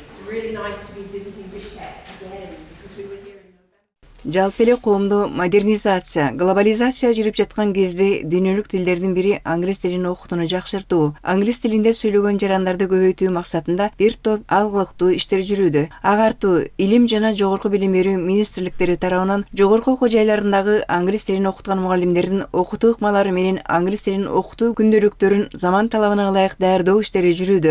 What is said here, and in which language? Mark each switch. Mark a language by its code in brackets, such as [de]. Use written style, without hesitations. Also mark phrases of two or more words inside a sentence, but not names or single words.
[en] really nice to be visiting Bishkek again because we were here in November. [ky] Жалпы эле коомдо модернизация, глобализация жүрүп жаткан кезде дүйнөлүк тилдердин бири англис тилин окутууну жакшыртуу, англис тилинде сөйлөгөн жарандарды көбөйтүү максатында бир топ алгылыктуу иштер жүрүүдө. Агартуу, илим жана жогорку билим берүү министрликтери тарабынан жогорку окуу жайларындагы англис тилин окуткан мугалимдердин окутуу ыкмалары менен англис тилин окутуу күндөлүктөрүн заман талабына ылайык даярдоо иштери жүрүүдө.